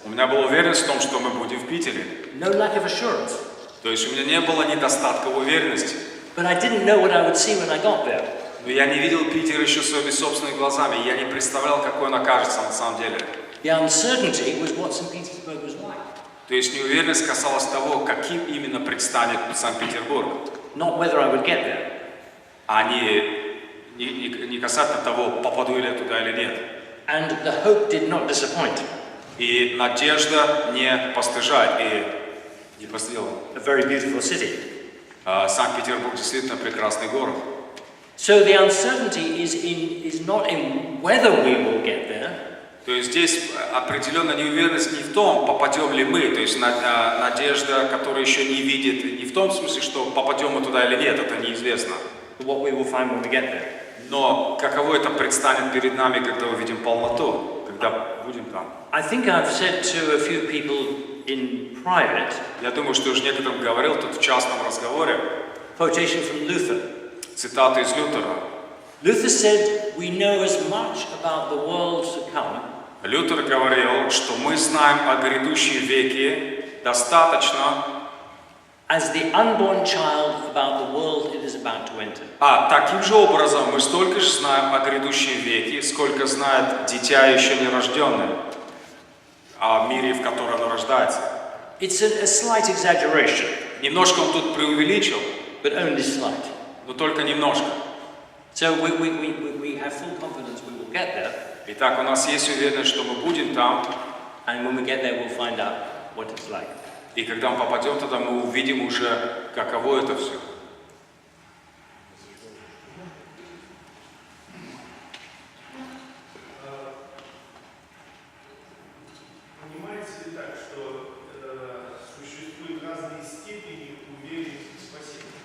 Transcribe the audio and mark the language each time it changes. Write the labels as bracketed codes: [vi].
[ru] У меня была уверенность в том, что мы будем в Питере. [en] No lack of assurance. [ru] То есть у меня не было недостатка в уверенности. [en] But I didn't know what I would see when I got there. [ru] Но я не видел Питер еще своими собственными глазами. Я не представлял, какой он окажется на самом деле. [en] The uncertainty was what St. Petersburg was like. [ru] То есть неуверенность касалась того, каким именно предстанет Санкт-Петербург. [en] Not whether I would get there. [ru] А не касательно того, попаду ли я туда или нет. [en] And the hope did not disappoint. [ru] И надежда не постыжает и не постыдила. [en] A very beautiful city. [ru] Санкт-Петербург действительно прекрасный город. [en] So the uncertainty is not in whether we will get there. [ru] То есть здесь определенная неуверенность не в том, попадем ли мы, то есть надежда, которая еще не видит, не в том смысле, что попадем мы туда или нет, это неизвестно. [en] What we will find when we get there. [ru] Но каково это предстанет перед нами, когда увидим полноту, когда будем там? [en] I think I've said to a few people in private. [ru] Я думаю, что уже некоторым говорил тут в частном разговоре. [en] Quotation from Luther. [ru] Цитата из Лютера. [en] Luther said, "We know as much about the world to come." [ru] Лютер говорил, что мы знаем о грядущем веке достаточно, [en] as the unborn child about the world it is about to enter. [ru] Таким же образом мы столько же знаем о грядущем веке, сколько знает дитя еще не рожденное, о мире, в котором оно рождается. [en] It's a slight exaggeration. [ru] Немножко он тут преувеличил, [en] but only slight. [ru] Но только немножко. [en] So we have full confidence we will get there. [ru] Итак, у нас есть уверенность, что мы будем там. [en] And when we get there, we'll find out what it's like. [ru] И когда мы попадем туда, мы увидим уже, каково это все. Понимаете ли так, что существуют разные степени уверенности в спасении?